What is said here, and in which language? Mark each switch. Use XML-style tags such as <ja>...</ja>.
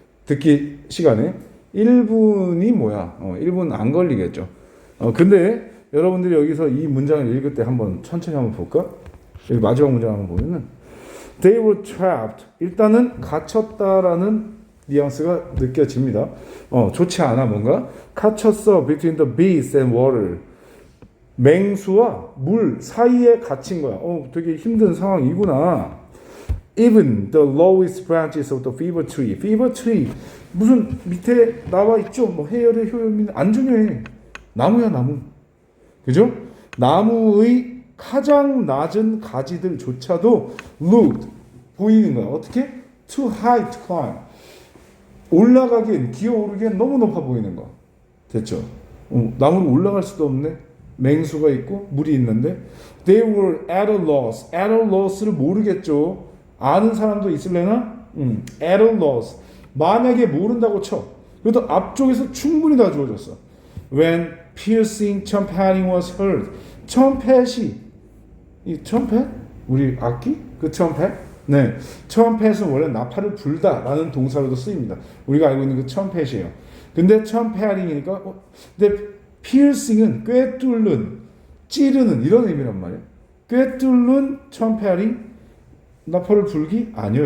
<ko>듣기 시간에 1분이 뭐야? 1분 안 걸리겠죠. 근데 여러분들이 여기서 이 문장을 읽을 때 한번 천천히 한번 볼까? 여기 마지막 문장 한번 보면은</ko> <en>They were trapped.</en> <ko>일단은 갇혔다라는 뉘앙스가 느껴집니다. 좋지 않아 뭔가. 갇혔어</ko> <en>between the beast and water.</en> <ko>맹수와 물 사이에 갇힌 거야. 되게 힘든 상황이구나.</ko> <en>Even the lowest branches of the fever tree.</en> <ko>fever tree 무슨 밑에 나와 있죠. 뭐 해열의 효용이 안 중요해. 나무야 나무. 그죠? 나무의 가장 낮은 가지들조차도</ko> <en>looked</en> <ko>보이는 거야. 어떻게?</ko> <en>Too high to climb.</en> <ko>올라가기엔, 기어오르기엔 너무 높아 보이는 거. 됐죠? 나무로 올라갈 수도 없네. 맹수가 있고 물이 있는데.</ko> <en>They were at a loss.</en> <ko>at a loss를 모르겠죠. 아는 사람도 있을래나?</ko> <en>at a loss.</en> <ko>만약에 모른다고 쳐. 그래도 앞쪽에서 충분히 다 주어졌어.</ko> <en>When piercing trumpeting was heard.</en> <ko>트럼펫이, 이 트럼펫? 우리 악기? 그 트럼펫? 네, 트럼펫은 원래 나팔을 불다라는 동사로도 쓰입니다. 우리가 알고 있는 그 트럼펫이에요. 근데 트럼펫이니까 근데 piercing은 꿰뚫는, 찌르는 이런 의미란 말이에요. 꿰뚫는 트럼펫이 나팔을 불기? 아니요.</ko>